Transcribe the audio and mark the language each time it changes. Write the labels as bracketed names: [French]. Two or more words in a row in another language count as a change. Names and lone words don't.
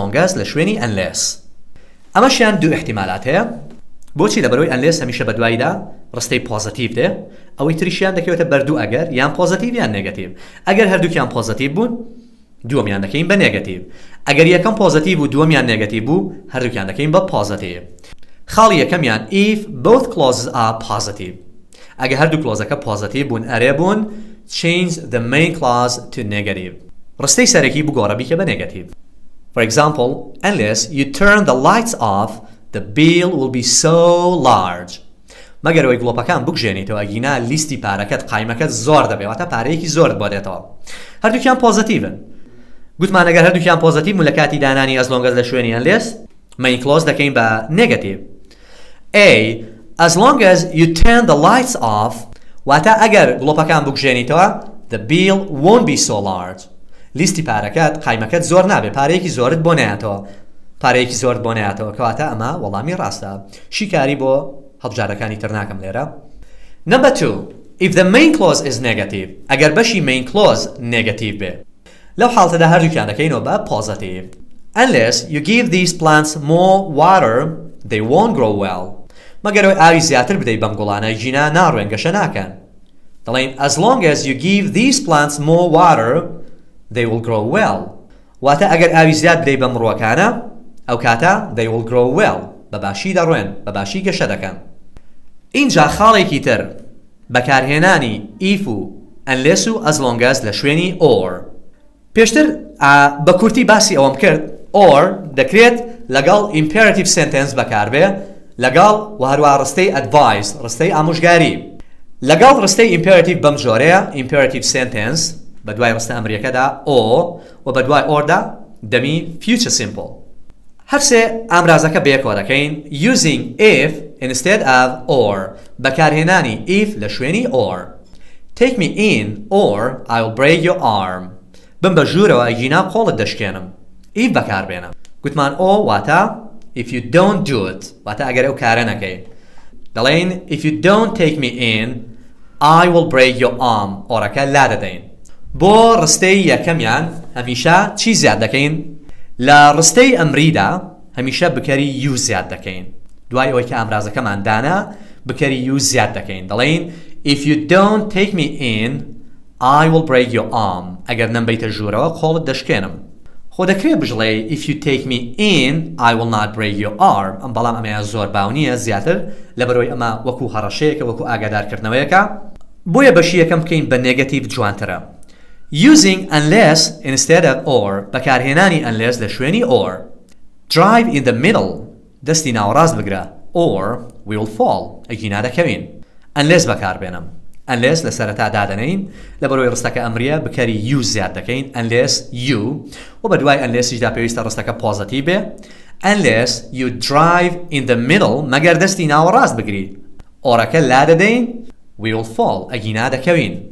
[English] long as [Central Kurdish] لە شوێنی unless ئەمەشیان دوو احتیمالات هەیە بۆچی لەبەرەوەی unless هەمیشە بەدوایدا ڕستەی پۆزیتیڤ دێ ئەوەی تریشیان دەکەوێتە بەردوو ئەگەر یان پۆزیتیڤ یان نێگەتیڤ ئەگەر هەردووکیان پۆزیتیڤ بوون دووەمیان دەکەین بە نێگەتیڤ ئەگەر یەکەم پۆزیتیڤ و دووەمیان نێگەتیڤ بوو هەردووکیان دەکەین بە پۆزیتیڤ خاڵی یەکەمیان if [English] both clauses are positive [Central Kurdish] ئەگەر هەردوو کلۆزەکە پۆزیتیڤ بوون ئەرێ بوون [English] change the main clause to negative [Central Kurdish] ڕستەی سەرەکی بگۆڕە بیکە بە نێگەتیڤ [English] for example unless you turn the lights off the bill will be so [Central Kurdish] large مەگەر ئەوەی گڵۆپەکان بکژێنیتەوە ئەگینا لیستی پارەکەت قایمەکەت زۆر دەبێت واتە پارەیەکی زۆرت بۆ دێتەوە هەردووکیان پۆزیتیڤن گوتمان ئەگەر هەردووکیان پۆزیتیڤ بوون لە کاتی دانانی as [English] long as [Central Kurdish] لە شوێنی [English] unless main clause [Central Kurdish] دەکەین بە [English] negative A as long as you turn the lights off واتە [Central Kurdish] ئەگەر گڵۆپەکان بکژێنیتەوە [English] the bill won't be so large [Central Kurdish] لیستی پارەکەت قایمەکەت زۆر نابێت پارەیەکی زۆرت بۆ نایەتەوە پارەیەکی زۆرت بۆ نایەتەوە کەواتە ئەمە وەڵامی ڕاستە شیکاری بۆ هەڵبژارەکانی تر ناکەم لێرە number 2 if the main clause is negative ئەگەر بەشی [English] main clause negative [Central Kurdish] بێ لەو حاڵەتەدا هەردووکیان دەکەینەوە بە positive [English] Unless you give these plants more water, they won't grow well. [Central Kurdish] مەگەرەوەی ئاوی زیاتر بدەیت بەم گوڵانە ژینە ناڕوێن گەشە ناکەن. [English] دەڵێن as long as you give these plants more water, they will grow well. [Central Kurdish] واتە ئەگەر ئاوی زیات بدەیت بەم ڕووەکانە ئەو کاتە [English] they will grow well. [Central Kurdish] بەباشی دەڕوێن بەباشی گەشە دەکەن. اینجا خاڵێکی تر بەکارهێنانی if و unless و [English] as long as [Central Kurdish] لە شوێنی or. پێشتر بە کورتی باسی ئەوەم کرد or دەکرێت لەگەڵ [English] imperative sentence [Central Kurdish] بەکاربێ لەگەڵ و هەروە ڕستەی advice ڕستەی ئامۆژگاری. لەگەڵ ڕستەی imperative بەم جۆرەیە [English] imperative sentence [Central Kurdish] بە دوای ڕستە ئەمریەکەدا o و بە دوای orدا دەمی [English] future simple. [Central Kurdish] هەرسێ ئامرازەکە بەیەکەوە دەکەین [English] using if instead of or [Central Kurdish] بەکارهێنانی if لە شوێنی or. [English] Take me in or I will break your arm. [Central Kurdish] بم بە ژوورەوە ئەگینا قۆڵت دەشکێنم. if بەکاربێنم. گوتمان o واتە [English] if you don't do it [Central Kurdish] واتە ئەگەر ئەو کارە نەکەی. [English] دەڵێن if you don't take me in I will break your arm [Central Kurdish] ئۆڕەکە لا دەدەین. بۆ ڕستەی یەکەمیان هەمیشە چی زیاد دەکەین؟ لە ڕستەی ئەمریدا هەمیشە بکەری you زیاد دەکەین. دوای ئەوەی کە ئامرازەکەمان دانا بکەری you زیاد دەکەین. [English] دەڵێن if you don't take me in I will break your arm. [Central Kurdish] ئەگەر نەمبەیتە ژوورەوە قۆڵت دەشکێنم. خۆ دەکرێت بژڵێ [English] if you take me in I will not break your arm. [Central Kurdish] ئەم بەڵام ئەمەیە زۆر باونیە زیاتر لەبەرەوەی ئەمە وەکو هەڕەشەیەکە وەکو ئاگادارکردنەوەیەکە. بۆیە بەشی یەکەم بکەین بە نێگەتیڤ جوانترە. [English] using unless instead of or بەکارهێنانی unless [Central Kurdish] لە شوێنی [English] or. drive in the middle [Central Kurdish] دەستی ناوەڕاست بگرە [English] or we will fall [Central Kurdish] ئەگینا دەکەوین. unless بەکاربێنم. unless لە سەرەتا دادەنین لەبەرەوەی ڕستەکە ئەمریە بکەری you زیاد دەکەین [English] unless you [Central Kurdish] و بە دوای unlessیشدا پێویستە ڕستەکە پۆزیتیڤ بێ [English] unless you drive in the middle [Central Kurdish] مەگەر دەستی ناوەڕاست بگری ئۆڕەکە لا دەدەین [English] we will fall [Central Kurdish] ئەگینا دەکەوین.